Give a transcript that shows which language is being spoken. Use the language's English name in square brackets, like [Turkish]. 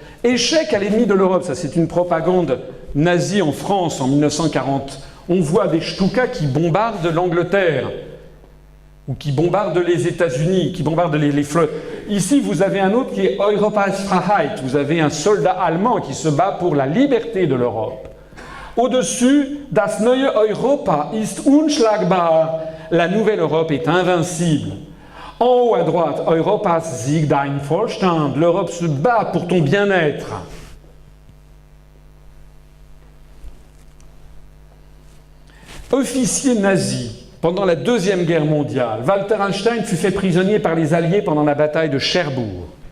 [French] Échec à l'ennemi de l'Europe, ça c'est une propagande nazie en France en 1940. On voit des Stuka qui bombardent l'Angleterre, ou qui bombardent les États-Unis, qui bombardent les flottes. Ici, vous avez un autre qui est Europas Freiheit. Vous avez un soldat allemand qui se bat pour la liberté de l'Europe. Au-dessus, [German] das neue Europa ist unschlagbar. [French] La nouvelle Europe est invincible. En haut à droite, [German] Europas Sieg dein Vorstand. [French] L'Europe se bat pour ton bien-être. Officier nazi. Pendant la Deuxième Guerre mondiale, Walter Einstein fut fait prisonnier par les Alliés pendant la bataille de Cherbourg.